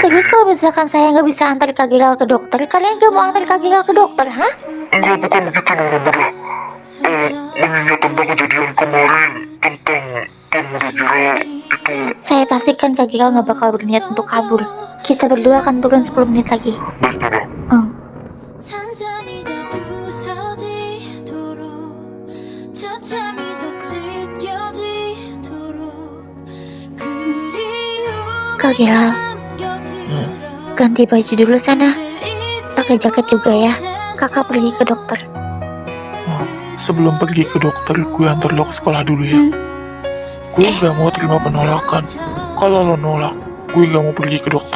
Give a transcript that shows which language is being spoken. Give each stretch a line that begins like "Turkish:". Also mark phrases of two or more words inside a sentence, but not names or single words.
Indonesian: Terus kalau misalkan saya nggak bisa antar Kak Girol ke dokter, kalian nggak mau antar Kak Girol ke dokter, hah? Enggak, bukan begitu, Nona Muda. Mengingat tentang kejadian kemarin, tentang pemuda Gira itu. Saya pastikan Kak Girol nggak bakal berniat untuk kabur. Kita berdua akan turun 10 menit lagi. Baik, Nona.
Korean: 산산이 다 부서지도록 저참이 더 찢겨지도록
Indonesian: Kak Girol, ganti baju dulu sana. Pakai jaket juga ya. Kakak pergi ke dokter. sebelum pergi ke dokter, gue antar lo ke sekolah dulu ya. Gue gak mau terima penolakan. Kalau lo nolak, gue gak mau pergi ke dokter.